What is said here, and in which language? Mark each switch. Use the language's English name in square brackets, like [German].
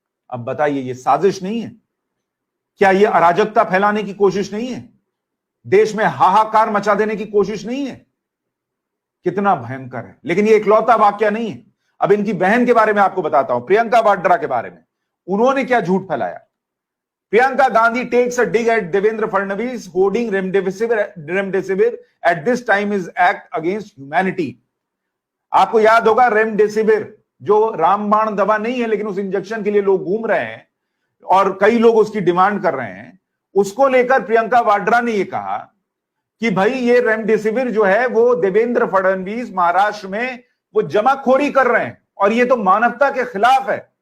[Hindi] अब बताइए ये साजिश नहीं है? क्या ये अराजकता फैलाने की कोशिश नहीं है? देश में हाहाकार मचा देने की कोशिश नहीं है? कितना भयंकर है। लेकिन ये इकलौता वाक्य नहीं है। अब इनकी बहन के बारे में आपको बताता हूं, प्रियंका वाड्रा के बारे में। उन्होंने क्या झूठ फैलाया। [English] Priyanka Gandhi takes a dig at Devendra Fadnavis hoarding remdesivir at this time is act against humanity। [Hindi] आपको याद होगा रेमडेसिविर जो रामबाण दवा नहीं है लेकिन उस इंजेक्शन के लिए लोग घूम रहे हैं और कई लोग उसकी डिमांड कर रहे हैं, उसको लेकर प्रियंका वाड्रा ने यह कहा कि भाई ये रेमडेसिविर जो है वो देवेंद्र फडणवीस महाराष्ट्र में वो जमाखोरी कर रहे हैं और ये तो मानवता के खिलाफ है।